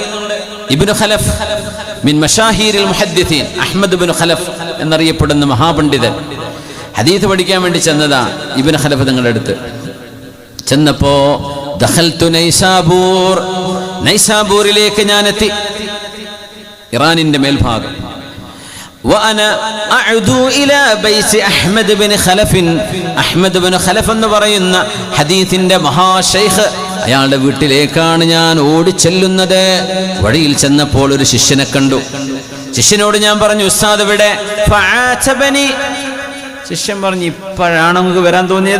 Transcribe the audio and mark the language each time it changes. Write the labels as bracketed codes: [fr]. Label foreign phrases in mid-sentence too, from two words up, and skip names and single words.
[ml] ഇബ്നു ഖലഫ് [ar] من مشاهير المحدثين, [ml] അഹ്മദ് ഇബ്നു ഖലഫ് എന്നറിയപ്പെടുന്ന മഹാപണ്ഡിതൻ ഹദീസ് പഠിക്കാൻ വേണ്ടി ചെന്നതാ. ഇബ്നു ഖലഫ് തങ്ങളുടെ അടുത്ത് ചെന്നപ്പോ ദഖൽതു നൈസാബൂർ, നൈസാബൂരിലേക്ക് ഞാൻ എത്തി, ഇറാനിന്റെ മേൽഭാഗം. [ar] وأنا أعدو إلى بيت أحمد بن خلف, [ml] അഹ്മദ് ഇബ്നു ഖലഫ് എന്ന് പറയുന്ന ഹദീസിന്റെ മഹാശൈഖ്, അയാളുടെ വീട്ടിലേക്കാണ് ഞാൻ ഓടിച്ചെല്ലുന്നത്. വഴിയിൽ ചെന്നപ്പോൾ ഒരു ശിഷ്യനെ കണ്ടു. ശിഷ്യനോട് ഞാൻ പറഞ്ഞു, ഉസ്താദ് ഇവിടെ. ഫഅതബനി, ശിഷ്യൻ പറഞ്ഞു, ഇപ്പോഴാണ് നമുക്ക് വരാൻ തോന്നിയത്?